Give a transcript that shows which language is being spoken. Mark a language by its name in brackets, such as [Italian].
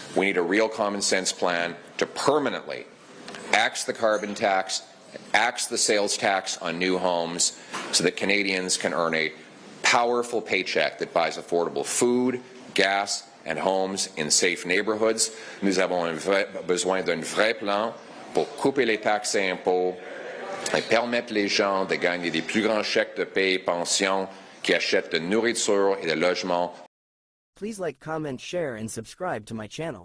[English] We need a real common sense plan to permanently axe the carbon tax, axe the sales tax on new homes so that Canadians can earn a powerful paycheck that buys affordable food, gas, and homes in safe neighborhoods. [French] Nous avons besoin d'un vrai plan pour couper les taxes et impôts et permettre les gens de gagner des plus grands chèques de paie et pensions qui achètent de nourriture et de logements. [English] Please like, comment, share, and subscribe to my channel.